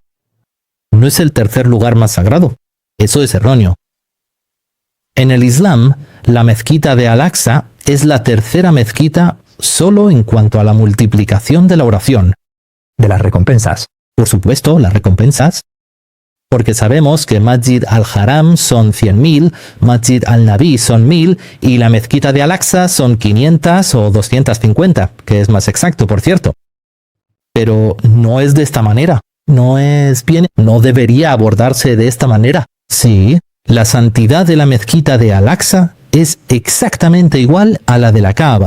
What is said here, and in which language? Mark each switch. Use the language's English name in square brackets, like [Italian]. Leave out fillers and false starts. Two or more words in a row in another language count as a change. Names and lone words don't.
[Spanish] No es el tercer lugar más sagrado. Eso es erróneo. En el Islam, la Mezquita de Al-Aqsa es la tercera mezquita solo en cuanto a la multiplicación de la oración. De las recompensas. Por supuesto, las recompensas. Porque sabemos que Masjid al-Haram son 100.000, Masjid al-Nabi son 1.000 y la Mezquita de Al-Aqsa son 500 o 250, que es más exacto, por cierto. Pero no es de esta manera. No debería abordarse de esta manera. Sí, la santidad de la Mezquita de Al-Aqsa es exactamente igual a la de la Kaaba.